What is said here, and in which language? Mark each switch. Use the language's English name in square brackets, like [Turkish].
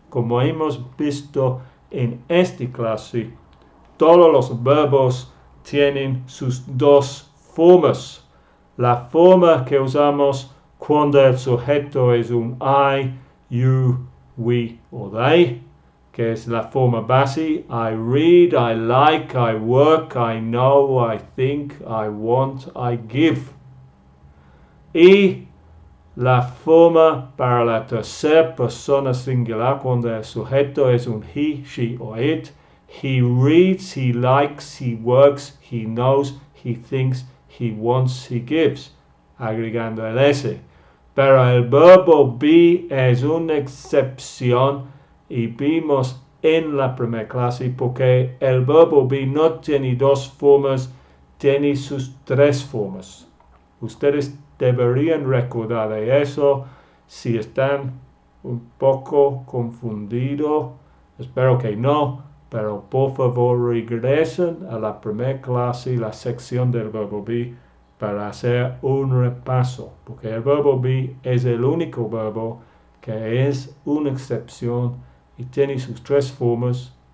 [Spanish] Como hemos visto en esta clase, todos los verbos tienen sus dos formas. La forma que usamos cuando el sujeto es un I, you, we o they, que es la forma base. [English] I read, I like, I work, I know, I think, I want, I give. [Spanish] Y la forma para la tercera persona singular cuando el sujeto es un he, she o it. [English] He reads, he likes, he works, he knows, he thinks, he wants, he gives, [Spanish] agregando el S. Pero el verbo be es una excepción y vimos en la primera clase porque el verbo be no tiene dos formas, tiene sus tres formas. Ustedes deberían recordar de eso. Si están un poco confundidos, espero que no, pero por favor regresen a la primera clase, la sección del verbo be, para hacer un repaso, porque el verbo be es el único verbo que es una excepción y tiene sus tres formas.